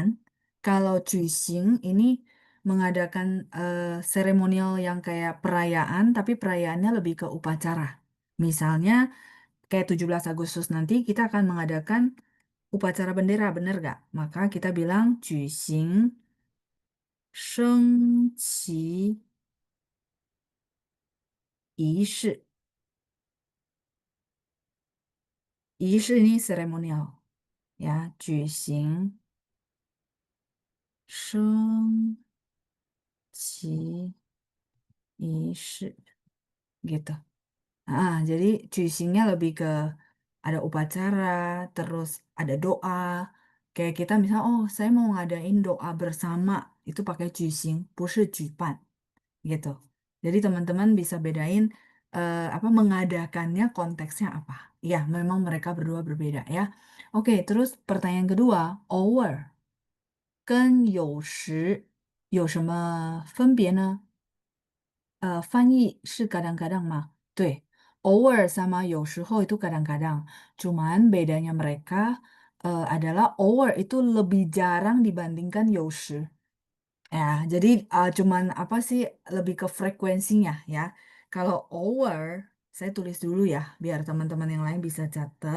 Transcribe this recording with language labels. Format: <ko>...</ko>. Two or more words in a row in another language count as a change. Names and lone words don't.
<id>Kalau juicing ini mengadakan seremonial yang kayak perayaan, tapi perayaannya lebih ke upacara. Misalnya kayak 17 Agustus nanti kita akan mengadakan upacara bendera, bener gak? Maka kita bilang</id> <zh>举行升旗仪式.</zh> <id>仪式 ini seremonial. Ya,</id> <zh>举行升旗仪式.</zh> <id>Gitu. Jadi juicingnya lebih ke ada upacara, terus ada doa. Kayak kita misalnya, oh saya mau ngadain doa bersama, itu pakai juicing,</id> <zh>不是举办.</zh> <id>Gitu. Jadi teman-teman bisa bedain apa mengadakannya konteksnya apa. Ya, memang mereka berdua berbeda ya. Oke, terus pertanyaan kedua, over.</id> <zh>跟有时有什么分别呢？翻译是 kadang-kadang 吗？</zh> <id>对 ，over sama 有时候 itu kadang-kadang. Cuman bedanya mereka adalah over itu lebih jarang dibandingkan 有时. Ya, jadi cuman apa sih lebih ke frekuensinya ya. Kalau over, saya tulis dulu ya, biar teman-teman yang lain bisa catat.</id>